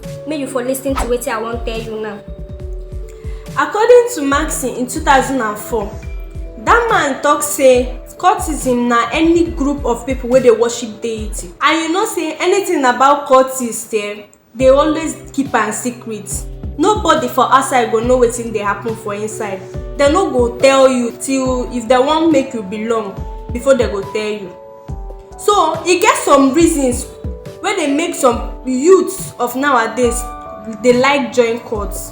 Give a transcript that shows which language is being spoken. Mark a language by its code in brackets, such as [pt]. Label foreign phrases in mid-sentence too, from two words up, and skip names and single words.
[pcm] Make you for listening to what I want tell you now. According to Maxine in 2004, that man talk say cultism na any group of people where they worship deity. And you know say anything about cultists they always keep am secret. Nobody for outside go know wetin dey happen for inside. They no go tell you till if they wan make you belong before they go tell you. So e get some reasons wey dey make some youths of nowadays dey like join cults.